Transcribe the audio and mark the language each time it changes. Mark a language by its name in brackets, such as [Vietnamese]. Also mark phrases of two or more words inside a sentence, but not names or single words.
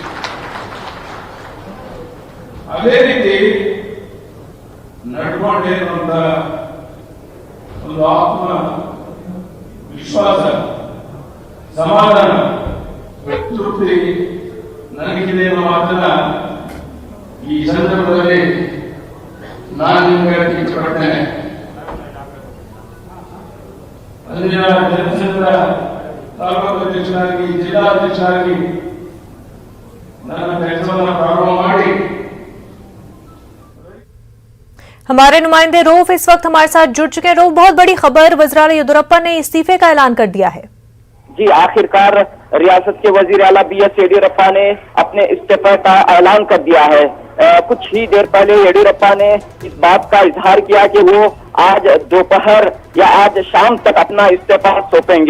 [Kannada] ಅದೇ ರೀತಿ ನಡ್ಕೊಂಡೇನುವಂತ ಒಂದು ಆತ್ಮ ವಿಶ್ವಾಸ, ಸಮಾಧಾನ, ತೃಪ್ತಿ ನನಗಿದೆ ಅನ್ನೋ ಮಾತನ್ನ ಈ ಸಂದರ್ಭದಲ್ಲಿ ನಾನು ನಿಮಗೆ ಇಷ್ಟಪಡ್ತೇನೆ. ಅಂದಿನ ಜನಸಂಘದ ತಾಲೂಕು ಅಧ್ಯಕ್ಷರಾಗಿ, ಜಿಲ್ಲಾಧ್ಯಕ್ಷರಾಗಿ ನನ್ನ ಕೆಲಸವನ್ನು ಪ್ರಾರಂಭ ಮಾಡಿ [Urdu] ہمارے نمائندے رؤف اس وقت ہمارے ساتھ جڑ چکے ہیں. رؤف، بہت بڑی خبر، وزیرِ اعلیٰ یدیورپا نے استعفے کا اعلان کر دیا ہے. جی، آخرکار ریاست کے وزیرِ اعلیٰ BS یدیورپا نے اپنے استعفے کا اعلان کر دیا ہے. کچھ ہی دیر پہلے یدیورپا نے اس بات کا اظہار کیا کہ وہ آج دوپہر یا آج شام تک اپنا استعفیٰ سونپیں گے.